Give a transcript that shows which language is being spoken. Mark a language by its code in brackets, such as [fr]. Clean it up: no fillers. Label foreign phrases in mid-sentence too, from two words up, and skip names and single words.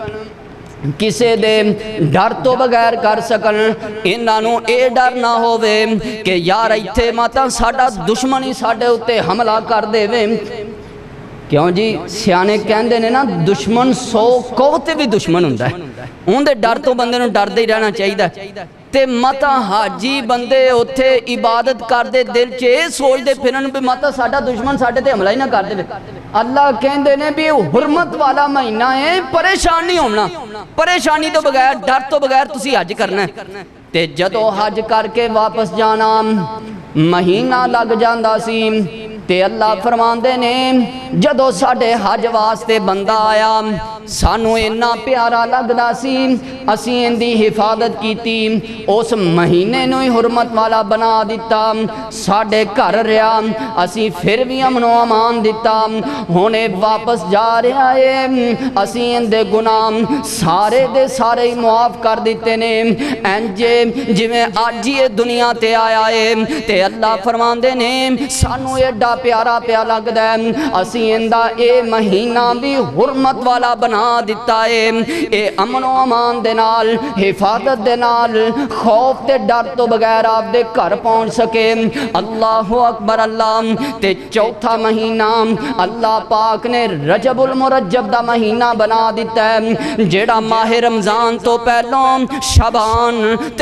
[pa] کسے دے ڈر تو بغیر کر سکن، انہاں اے ڈر نہ ہووے کہ یار ایتھے ماتا ساڈا دشمن ہی ساڈے اُتے حملہ کر دے وے۔ کیوں جی سیانے کہندے نے نا دشمن سو کوتے بھی دشمن ہوندا ہے، اون دے ڈر تو بندے نوں ڈردے ہی رہنا چاہیدا تے متا حاجی بندے اوتھے عبادت کر دے دل چ اے سوچ دے پھرن بھی متا ساڈا دشمن ساڈے تے حملہ ہی نہ کر دے۔ اللہ کہندے نے بھی حرمت والا مہینہ ہے، پریشان نہیں ہونا، پریشانی تو بغیر ڈر تو بغیر تسی حج کرنا ہے تے جدو حج کر کے واپس جانا مہینہ لگ جاندا سی تے اللہ فرماندے نے جدو ساڈے حج واسطے بندہ آیا سانو اتنا پیارا لگدا سی، اسی ان دی حفاظت کیتی، اس مہینے نو ہی حرمت والا بنا دیتا، ساڈے گھر رہا، اسی پھر بھی امن و امان دیتا، ہونے واپس جا رہا ہے، اسی ان دے گناہ سارے دے سارے ہی معاف کر دیتے نے، انجے جویں آج یہ دنیا تے آیا ہے تے اللہ فرماندے نے سانو ایڈا پیارا پیا لگدا ہے، اسی ان دا اے مہینہ بھی حرمت والا بنا دیتا ہے، اے امن و امان دے نال حفاظت دے نال خوف تے ڈر تو بغیر آپ دے گھر پہنچ سکے۔ اللہ اکبر اللہ۔ تے چوتھا مہینہ اللہ پاک نے رجب المرجب دا مہینہ بنا دیتا ہے، جیڑا ماہ رمضان تو پہلوں شعبان تے